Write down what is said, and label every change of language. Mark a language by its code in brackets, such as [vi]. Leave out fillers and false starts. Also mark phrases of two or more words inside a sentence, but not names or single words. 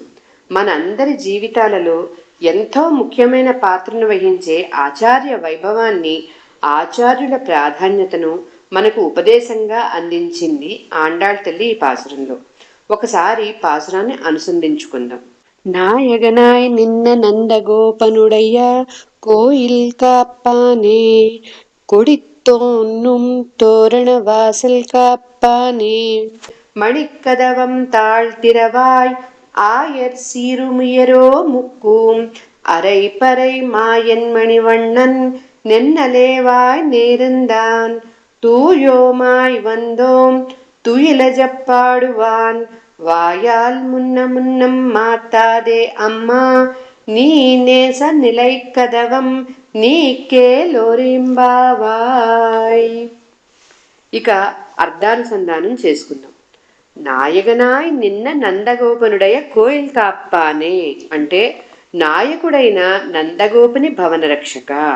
[te] మన అందరి జీవితాలలో ఎంతో ముఖ్యమైన పాత్రను వహించే ఆచార్య వైభవాన్ని, ఆచార్యుల ప్రాధాన్యతను మనకు ఉపదేశంగా అందించింది ఆండాళ్ తల్లి ఈ పాసురంలో. ఒకసారి పాసురాన్ని అనుసంధించుకుందాం. [ta] நாயகனாய் நின்ற நந்தகோபனுடைய கோயில் காப்பானே கொடித்தோன்னும் தோரண வாசல் காப்பானே மணிக்கதவம் தாழ்த்திரவாய் ஆயர் சீருமியரோ முக்கும் அரைப்பறை மாயன் மணிவண்ணன் நென்னலேவாய் நேர்ந்தான் தூயோமாய் வந்தோம் துயிலஜப்பாடுவான் வாயால் முன்னம் மாத்தாதே அம்மா நீ நேச நிலைக் கதவம் நீக்கேலோர் எம்பாவாய். [te] ఇక అర్ధానుసంధానం చేసుకుందాం. [ta] நாயகனாய் நின்ற நந்தகோபனுடைய கோயில் காப்பானே [te] అంటే నాయకుడైన నందగోపుని భవన రక్షక.